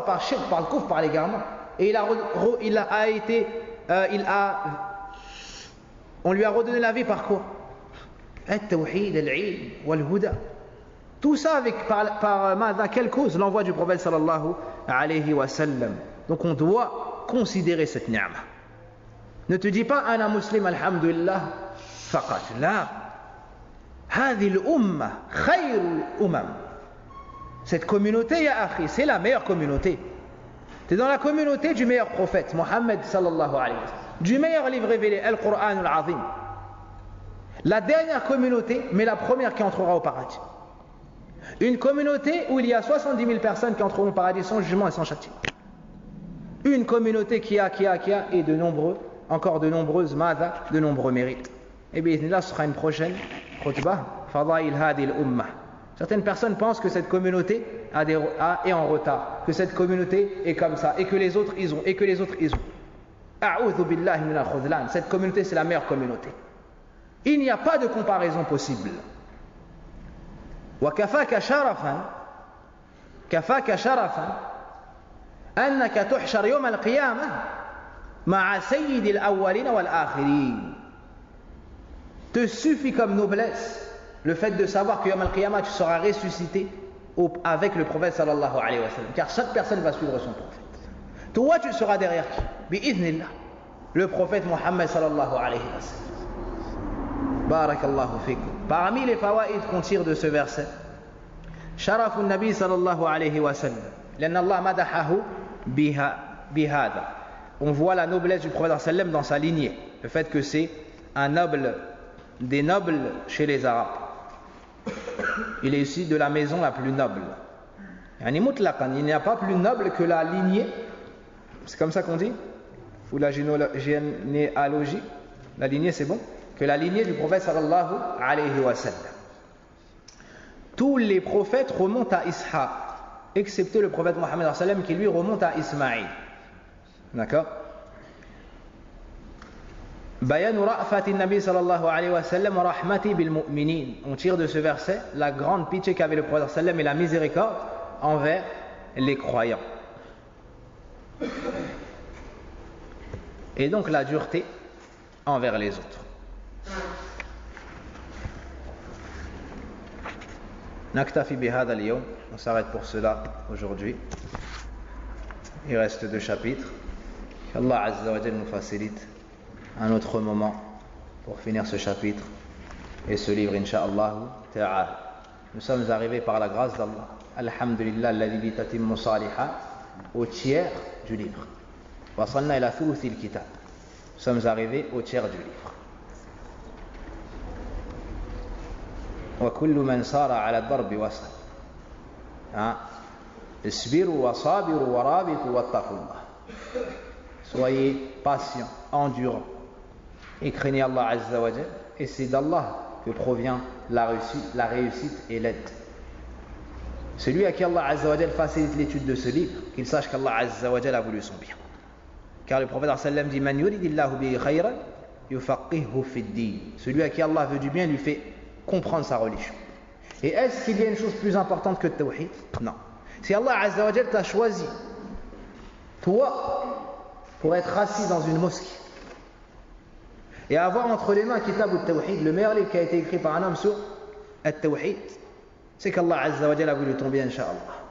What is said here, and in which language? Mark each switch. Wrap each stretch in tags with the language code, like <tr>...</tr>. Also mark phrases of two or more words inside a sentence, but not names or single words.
<fr>Par shirk, par le kufr, par l'égarement. Et on lui a redonné la vie par quoi?</fr> <ar>التوحيد، العلم، والهدى.</ar> <fr>Tout ça par quelle cause? L'envoi du prophète</fr> <ar>صلى الله عليه وسلم.</ar> <fr>Donc on doit considérer cette ni'ma. Ne te dis pas</fr> <ar>أنا مسلم الحمد لله فقط. لا. هذه الأمة خير الأمم.</ar> <fr>Cette communauté,</fr> <ar>يا أخي,</ar> <fr>c'est la meilleure communauté. Tu es dans la communauté du meilleur prophète, Mohammed</fr> <ar>صلى الله عليه وسلم,</ar> <fr>du meilleur livre révélé,</fr> <ar>القرآن العظيم.</ar> <fr>La dernière communauté, mais la première qui entrera au paradis. Une communauté où il y a 70 000 personnes qui entreront au paradis sans jugement et sans châtiment. Une communauté qui a et de nombreux mérites. Et bien là, ce sera une prochaine khutbah,</fr> <ar>فضائل هذه الأمة.</ar> <fr>Certaines personnes pensent que cette communauté est en retard, que cette communauté est comme ça, et que les autres ils ont.</fr> <ar>أعوذ بالله من الخذلان.</ar> <fr>Cette communauté, c'est la meilleure communauté. Il n'y a pas de comparaison possible.</fr> <ar>وكفاك شرفا أنك تحشر يوم القيامة مع سيد الأولين والآخرين.</ar> <fr>Te suffit comme noblesse le fait de savoir que</fr> <ar>يوم القيامة</ar> <fr>tu seras ressuscité avec le prophète</fr> <ar>صلى الله عليه وسلم,</ar> <fr>car chaque personne va suivre son prophète. Toi tu seras derrière qui? Bi'idhnillah, le prophète Mohammed</fr> <ar>صلى الله عليه وسلم. بارك الله فيكم.</ar> <fr>Parmi les fawaïd qu'on tire de ce verset,</fr> <ar>شرف النبي صلى الله عليه وسلم، لأن الله مدحه بهذا.</ar> <fr>On voit la noblesse du prophète</fr> <ar>صلى الله عليه وسلم</ar> <fr>dans sa lignée, le fait que c'est un noble des nobles chez les Arabes. Il est issu de la maison la plus noble. Il n'y a pas plus noble que la lignée, c'est comme ça qu'on dit, ou la généalogie, la lignée c'est bon, que la lignée du prophète</fr> <ar>صلى الله عليه وسلم.</ar> <fr>Tous les prophètes remontent à Ishaq, excepté le prophète Mohammed</fr> <ar>صلى الله عليه وسلم</ar> <fr>qui lui remonte à Ismaïl. D'accord?</fr> <ar>بيان رأفة النبي صلى الله عليه وسلم ورحمته بالمؤمنين.</ar> <fr>On tire de ce verset la grande pitié qu'avait le prophète</fr> <ar>صلى الله عليه وسلم</ar> <fr>et la miséricorde envers les croyants. Et donc la dureté envers les autres.</fr> <ar>نكتفي بهذا اليوم.</ar> <fr>On s'arrête pour cela aujourd'hui. Il reste 2 chapitres.</fr> <ar>الله عز وجل</ar> <fr>nous facilite un autre moment pour finir ce chapitre et ce livre,</fr> <ar>إن شاء الله تعالى.</ar> <fr>Nous sommes arrivés par la grâce d'Allah,</fr> <ar>الحمد لله الذي به تتم الصالحات,</ar> <fr>au tiers du livre.</fr> <ar>وصلنا إلى ثلث الكتاب.</ar> <fr>Nous sommes arrivés au tiers du livre.</fr> <ar>وكل من سار على الدرب وصل. اصبروا وصابروا ورابطوا واتقوا الله.</ar> <fr>Soyez patients, endurants et craignez</fr> <ar>الله عز وجل,</ar> <fr>et c'est d'Allah que provient la réussite et l'aide. Celui à qui</fr> <ar>الله عز وجل</ar> <fr>facilite l'étude de ce livre, qu'il sache qu'</fr> <ar>الله عز وجل</ar> <fr>a voulu son bien. Car le prophète</fr> <ar>صلى الله عليه وسلم</ar> <fr>dit</fr> <ar>من يرد الله به خيرا يفقهه في الدين.</ar> <fr>Celui à qui Allah veut du bien lui fait comprendre sa religion. Et est-ce qu'il y a une chose plus importante que le tawhid? Non. Si</fr> <ar>الله عز وجل</ar> <fr>t'a choisi, toi, pour être assis dans une mosquée et avoir entre les mains Kitab al-Tawhid, le meilleur livre qui a été écrit par un homme sur al-Tawhid, c'est qu'</fr> <ar>الله عز وجل</ar> <fr>a voulu ton bien, Inch'Allah.</fr>